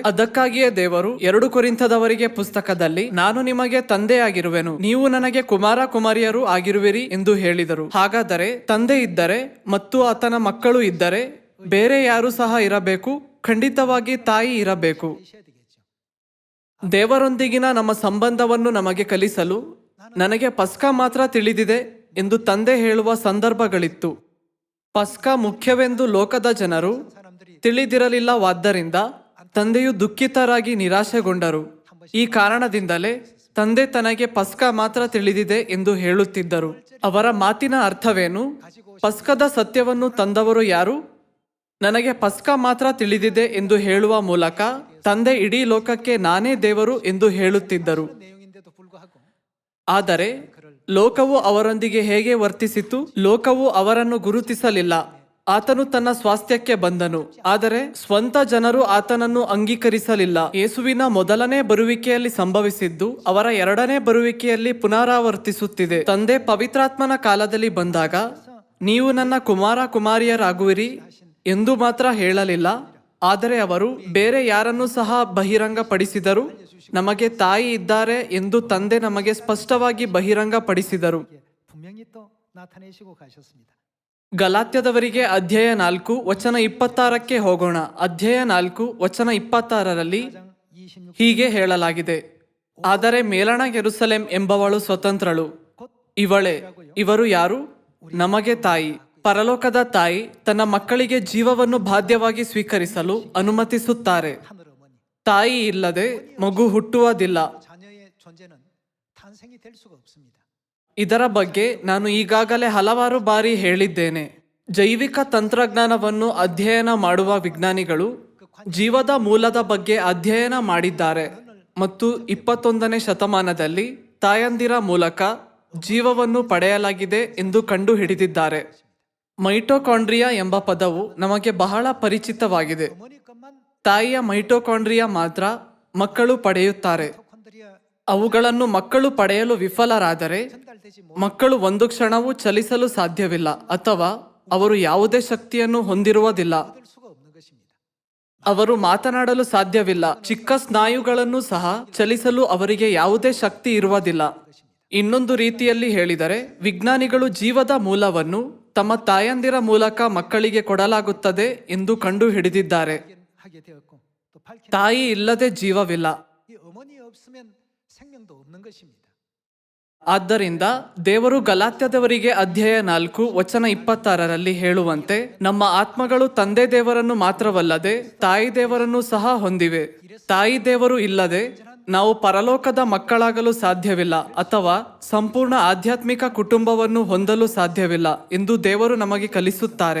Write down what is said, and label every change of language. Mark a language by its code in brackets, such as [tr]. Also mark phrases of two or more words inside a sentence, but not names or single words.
[kn] ಅದಕ್ಕಾಗಿಯೇ ದೇವರು 2 ಕೊರಿಂಥದವರಿಗೆ ಪುಸ್ತಕದಲ್ಲಿ ನಾನು ನಿಮಗೆ ತಂದೆಯಾಗಿರುವೆನು, ನೀವು ನನಗೆ ಕುಮಾರ ಕುಮಾರಿಯರು ಆಗಿರುವಿರಿ ಎಂದು ಹೇಳಿದರು. ಹಾಗಾದರೆ ತಂದೆ ಇದ್ದರೆ ಮತ್ತು ಆತನ ಮಕ್ಕಳು ಇದ್ದರೆ ಬೇರೆ ಯಾರು ಸಹ ಇರಬೇಕು? ಖಂಡಿತವಾಗಿ ತಾಯಿ ಇರಬೇಕು. [ko] 있어야 되겠죠. [kn] ದೇವರೊಂದಿಗಿನ ನಮ್ಮ ಸಂಬಂಧವನ್ನು ನಮಗೆ ಕಲಿಸಲು ನನಗೆ ಪಸ್ಕ ಮಾತ್ರ ತಿಳಿದಿದೆ ಎಂದು ತಂದೆ ಹೇಳುವ ಸಂದರ್ಭಗಳಿತ್ತು. ಪಸ್ಕ ಮುಖ್ಯವೆಂದು ಲೋಕದ ಜನರು [ko] 사람들이 [kn] ತಿಳಿದಿರಲಿಲ್ಲವಾದ್ದರಿಂದ ತಂದೆಯು ದುಃಖಿತರಾಗಿ ನಿರಾಶೆಗೊಂಡರು. ಈ ಕಾರಣದಿಂದಲೇ ತಂದೆ ತನಗೆ ಪಸ್ಕ ಮಾತ್ರ ತಿಳಿದಿದೆ ಎಂದು ಹೇಳುತ್ತಿದ್ದರು. ಅವರ ಮಾತಿನ ಅರ್ಥವೇನು? ಪಸ್ಕದ ಸತ್ಯವನ್ನು ತಂದವರು ಯಾರು? ನನಗೆ ಪಸ್ಕ ಮಾತ್ರ ತಿಳಿದಿದೆ ಎಂದು ಹೇಳುವ ಮೂಲಕ ತಂದೆ ಇಡೀ ಲೋಕಕ್ಕೆ ನಾನೇ ದೇವರು ಎಂದು ಹೇಳುತ್ತಿದ್ದರು. [ko] 내용인데도 불구하고 [kn] ಆದರೆ ಲೋಕವು ಅವರೊಂದಿಗೆ ಹೇಗೆ ವರ್ತಿಸಿತು? ಲೋಕವು ಅವರನ್ನು ಗುರುತಿಸಲಿಲ್ಲ. ಆತನು ತನ್ನ ಸ್ವಾಸ್ಥ್ಯಕ್ಕೆ ಬಂದನು, ಆದರೆ ಸ್ವಂತ ಜನರು ಆತನನ್ನು ಅಂಗೀಕರಿಸಲಿಲ್ಲ. ಯೇಸುವಿನ ಮೊದಲನೇ ಬರುವಿಕೆಯಲ್ಲಿ ಸಂಭವಿಸಿದ್ದು ಅವರ 2ನೇ ಬರುವಿಕೆಯಲ್ಲಿ ಪುನರಾವರ್ತಿಸುತ್ತಿದೆ. ತಂದೆ ಪವಿತ್ರಾತ್ಮನ ಕಾಲದಲ್ಲಿ ಬಂದಾಗ ನೀವು ನನ್ನ ಕುಮಾರ ಕುಮಾರಿಯರಾಗುವಿರಿ ಎಂದು ಮಾತ್ರ ಹೇಳಲಿಲ್ಲ, ಆದರೆ ಅವರು ಬೇರೆ ಯಾರನ್ನೂ ಸಹ ಬಹಿರಂಗಪಡಿಸಿದರು. ನಮಗೆ ತಾಯಿ ಇದ್ದಾರೆ ಎಂದು ತಂದೆ ನಮಗೆ ಸ್ಪಷ್ಟವಾಗಿ ಬಹಿರಂಗಪಡಿಸಿದರು. [ko] 분명히 또 나타내시고 가셨습니다. [kn] ಗಲಾತ್ಯದವರಿಗೆ ಅಧ್ಯಾಯ 4 ವಚನ 26ಕ್ಕೆ ಹೋಗೋಣ. ಅಧ್ಯಾಯ 4 ವಚನ 26ರಲ್ಲಿ 26 ಹೀಗೆ ಹೇಳಲಾಗಿದೆ, ಆದರೆ ಮೇಲಣ ಯೆರೂಸಲೇಮ್ ಎಂಬವಳು ಸ್ವತಂತ್ರಳು, ಇವಳೇ. ಇವರು ಯಾರು? ನಮಗೆ ತಾಯಿ. ಪರಲೋಕದ ತಾಯಿ ತನ್ನ ಮಕ್ಕಳಿಗೆ ಜೀವವನ್ನು ಬಾಧ್ಯವಾಗಿ ಸ್ವೀಕರಿಸಲು ಅನುಮತಿಸುತ್ತಾರೆ. [ko] 하늘 어머니 [kn] ತಾಯಿ ಇಲ್ಲದೆ ಮಗು ಹುಟ್ಟುವುದಿಲ್ಲ. [ko] 자녀의 존재는 탄생이 될 수가 없습니다. [kn] ಇದರ ಬಗ್ಗೆ ನಾನು ಈಗಾಗಲೇ ಹಲವಾರು ಬಾರಿ ಹೇಳಿದ್ದೇನೆ. ಜೈವಿಕ ತಂತ್ರಜ್ಞಾನವನ್ನು ಅಧ್ಯಯನ ಮಾಡುವ ವಿಜ್ಞಾನಿಗಳು ಜೀವದ ಮೂಲದ ಬಗ್ಗೆ ಅಧ್ಯಯನ ಮಾಡಿದ್ದಾರೆ ಮತ್ತು 21ನೇ ಶತಮಾನದಲ್ಲಿ ತಾಯಂದಿರ ಮೂಲಕ ಜೀವವನ್ನು ಪಡೆಯಲಾಗಿದೆ ಎಂದು ಕಂಡು ಹಿಡಿದಿದ್ದಾರೆ. ಮೈಟೊಕಾಂಡ್ರಿಯಾ ಎಂಬ ಪದವು ನಮಗೆ ಬಹಳ ಪರಿಚಿತವಾಗಿದೆ. [ko] 어머니 것만 [kn] ತಾಯಿಯ ಮೈಟೊಕಾಂಡ್ರಿಯಾ ಮಾತ್ರ ಮಕ್ಕಳು ಪಡೆಯುತ್ತಾರೆ. [ko] 미토콘드리아 [kn] ಅವುಗಳನ್ನು ಮಕ್ಕಳು ಪಡೆಯಲು ವಿಫಲರಾದರೆ [ko] 전달되지 [kn] ಮಕ್ಕಳು ಒಂದು ಕ್ಷಣವೂ ಚಲಿಸಲು ಸಾಧ್ಯವಿಲ್ಲ ಅಥವಾ ಅವರು ಯಾವುದೇ ಶಕ್ತಿಯನ್ನು ಹೊಂದಿರುವುದಿಲ್ಲ. [ko] 못할 수가 없는 것입니다. [kn] ಅವರು ಮಾತನಾಡಲು ಸಾಧ್ಯವಿಲ್ಲ. ಚಿಕ್ಕ ಸ್ನಾಯುಗಳನ್ನು ಸಹ ಚಲಿಸಲು ಅವರಿಗೆ ಯಾವುದೇ ಶಕ್ತಿ ಇರುವುದಿಲ್ಲ. ಇನ್ನೊಂದು ರೀತಿಯಲ್ಲಿ ಹೇಳಿದರೆ, ವಿಜ್ಞಾನಿಗಳು ಜೀವದ ಮೂಲವನ್ನು ತಮ್ಮ ತಾಯಂದಿರ ಮೂಲಕ ಮಕ್ಕಳಿಗೆ ಕೊಡಲಾಗುತ್ತದೆ ಎಂದು ಕಂಡು ಹಿಡಿದಿದ್ದಾರೆ. [ko] 하게 되었고 또 밝힌 [kn] ತಾಯಿ ಇಲ್ಲದೆ ಜೀವವಿಲ್ಲ. [ko] 이 어머니 없으면 생명도 없는 것입니다. [kn] ಆದ್ದರಿಂದ ದೇವರು ಗಲಾತ್ಯದವರಿಗೆ ಅಧ್ಯಾಯ 4 ವಚನ 26ರಲ್ಲಿ ಹೇಳುವಂತೆ, ನಮ್ಮ ಆತ್ಮಗಳು ತಂದೆ ದೇವರನ್ನು ಮಾತ್ರವಲ್ಲದೆ ತಾಯಿ ದೇವರನ್ನು ಸಹ ಹೊಂದಿವೆ. ತಾಯಿ ದೇವರು ಇಲ್ಲದೆ ನಾವು ಪರಲೋಕದ ಮಕ್ಕಳಾಗಲು ಸಾಧ್ಯವಿಲ್ಲ ಅಥವಾ ಸಂಪೂರ್ಣ ಆಧ್ಯಾತ್ಮಿಕ ಕುಟುಂಬವನ್ನು ಹೊಂದಲು ಸಾಧ್ಯವಿಲ್ಲ ಎಂದು ದೇವರು ನಮಗೆ ಕಲಿಸುತ್ತಾರೆ.